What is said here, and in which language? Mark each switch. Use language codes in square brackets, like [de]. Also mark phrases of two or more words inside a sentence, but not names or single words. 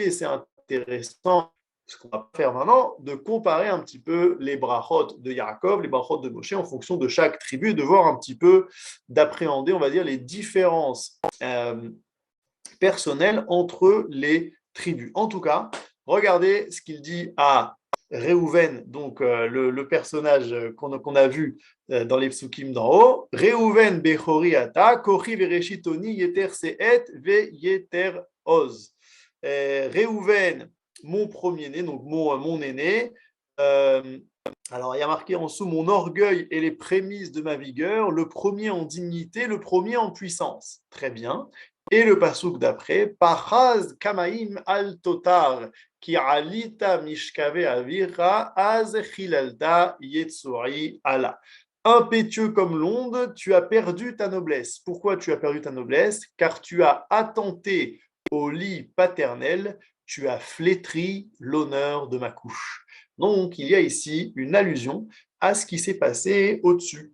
[fr] Et c'est intéressant, ce qu'on va faire maintenant, de comparer un petit peu les brachot de Yaakov, les brachot de Moshe en fonction de chaque tribu, de voir un petit peu, d'appréhender, on va dire, les différences personnelles entre les tribus. En tout cas, regardez ce qu'il dit à Réhouven, donc le personnage qu'on a vu dans les psukim d'en haut. [he] ראובן בכרי אתה, כחי וראשית אוני יתר שאת ויתר עז. [fr] Réhouven, mon premier-né, donc mon aîné. Alors, il y a marqué en dessous, mon orgueil et les prémices de ma vigueur, le premier en dignité, le premier en puissance. Très bien. Et le passouk d'après, [he] פחז כמים אל תותר, כי עלית משכבי אביך, אז חללת יצועי עלה. [fr] Impétueux comme l'onde, tu as perdu ta noblesse. Pourquoi tu as perdu ta noblesse? Car tu as attenté au lit paternel, tu as flétri l'honneur de ma couche. Donc, il y a ici une allusion à ce qui s'est passé au-dessus.